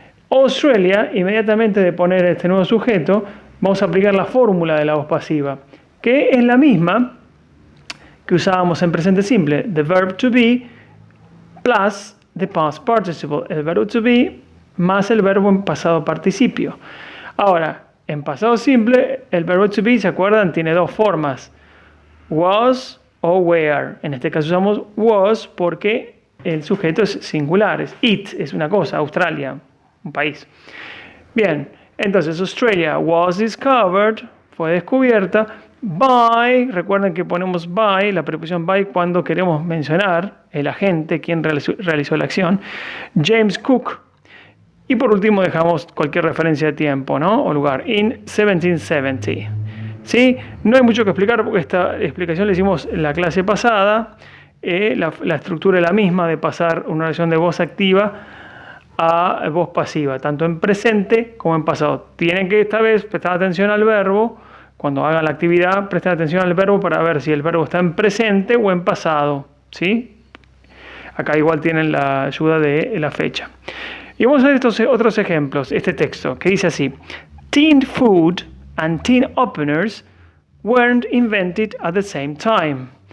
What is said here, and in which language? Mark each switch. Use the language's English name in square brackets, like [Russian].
[Spanish] Australia, inmediatamente de poner este nuevo sujeto, vamos a aplicar la fórmula de la voz pasiva, que es la misma que usábamos en presente simple, [English] the verb to be plus the past participle, [Spanish] el verbo to be más el verbo en pasado participio. Ahora, en pasado simple, el verbo to be, ¿se acuerdan? Tiene dos formas, was o were. En este caso usamos was porque el sujeto es singular, es it, es una cosa, Australia, un país. Bien, entonces Australia [English] was discovered, [Spanish] fue descubierta, by, recuerden que ponemos by, la preposición by cuando queremos mencionar el agente, quien realizó la acción, James Cook. Y por último dejamos cualquier referencia de tiempo, ¿no? O lugar, in 1770. ¿Sí? No hay mucho que explicar porque esta explicación la hicimos en la clase pasada. La estructura es la misma de pasar una oración de voz activa a voz pasiva, tanto en presente como en pasado. Tienen que esta vez prestar atención al verbo. Cuando hagan la actividad, presten atención al verbo para ver si el verbo está en presente o en pasado. ¿Sí? Acá igual tienen la ayuda de la fecha. Y vamos a ver estos otros ejemplos, este texto, que dice así. [English] Tin food and tin openers weren't invented at the same time.